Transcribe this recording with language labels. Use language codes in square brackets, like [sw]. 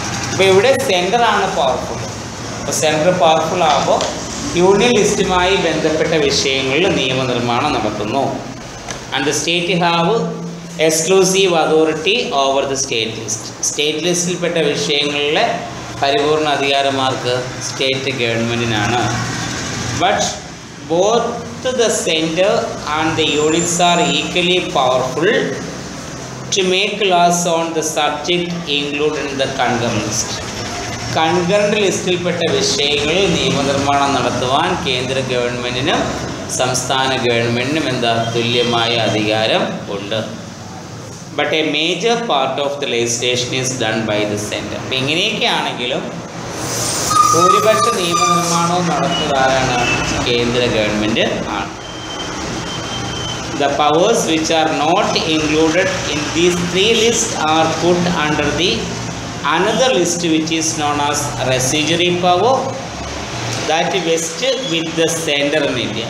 [ml] അപ്പോൾ ഇവിടെ സെൻറ്ററാണ് പവർഫുൾ. അപ്പോൾ സെൻറ്റർ പവർഫുൾ ആകുമ്പോൾ യൂണിയൻ ലിസ്റ്റുമായി ബന്ധപ്പെട്ട വിഷയങ്ങളിൽ നിയമനിർമ്മാണം നടത്തുന്നു. [en] And the state have exclusive authority over the state list. [ml] State ലിസ്റ്റിൽപ്പെട്ട വിഷയങ്ങളിലെ പരിപൂർണ അധികാരമാർക്ക് state ഗവൺമെൻറ്റിനാണ്. [en] But both the center and the units are equally powerful to make laws on the subject included in the concurrent list. [ml] Concurrent ലിസ്റ്റിൽപ്പെട്ട വിഷയങ്ങളിൽ നിയമനിർമ്മാണം നടത്തുവാൻ കേന്ദ്ര ഗവൺമെൻറ്റിനും സംസ്ഥാന ഗവൺമെൻറ്റിനും എന്താ തുല്യമായ അധികാരം ഉണ്ട്. [en] But a major part of the legislation is done by the centre. [ml] അപ്പം ഇങ്ങനെയൊക്കെയാണെങ്കിലും ഭൂരിപക്ഷ നിയമനിർമ്മാണവും നടത്തുന്നതാരാണ്? കേന്ദ്ര ഗവൺമെൻറ് ആണ്. [en] The powers which are not included in these three lists are put under the another list which is known as residuary power that vests with the center in India.